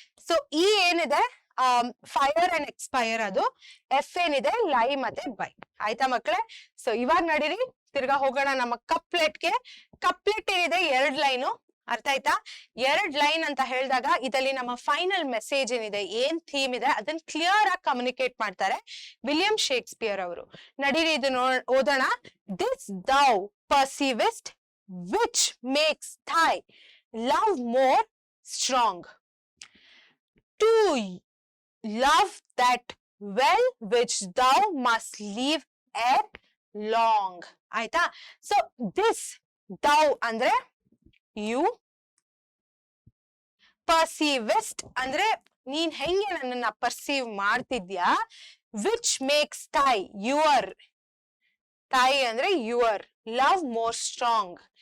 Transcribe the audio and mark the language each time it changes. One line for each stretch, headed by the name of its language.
Kannada: So E ಏನಿದೆ fire and expire, ಅದು F ಏನಿದೆ ಲೈ ಮತ್ತೆ ಬೈ. ಆಯ್ತಾ ಮಕ್ಕಳೇ? ಸೊ ಇವಾಗ ನಡೀರಿ ತಿರ್ಗಾ ಹೋಗೋಣ ನಮ್ಮ ಕಪ್ಲೆಟ್ಗೆ. ಕಪ್ಲೆಟ್ ಏನಿದೆ 2 ಲೈನು, ಅರ್ಥ ಆಯ್ತಾ? 2 ಲೈನ್ ಅಂತ ಹೇಳಿದಾಗ ಇದರಲ್ಲಿ ನಮ್ಮ ಫೈನಲ್ ಮೆಸೇಜ್ ಏನಿದೆ, ಏನ್ ಥೀಮ್ ಇದೆ ಅದನ್ನ ಕ್ಲಿಯರ್ ಆಗಿ ಕಮ್ಯುನಿಕೇಟ್ ಮಾಡ್ತಾರೆ ವಿಲಿಯಂ ಶೇಕ್ಸ್ಪಿಯರ್ ಅವರು. ನಡೀರಿ ಇದು ಓದೋಣ.
English: This thou perceivest which makes thy love more strong, to love that well which thou must leave at long.
Kannada: ಆಯ್ತಾ?
English: so this thou ಅಂದ್ರೆ you, perceivest ಅಂದ್ರೆ
Kannada: ನೀನ್ ಹೆಂಗೆ ನನ್ನನ್ನ ಪರ್ಸೀವ್ ಮಾಡ್ತಿದ್ಯಾ,
English: Which makes thy your, thy ಅಂದ್ರೆ your, love more strong.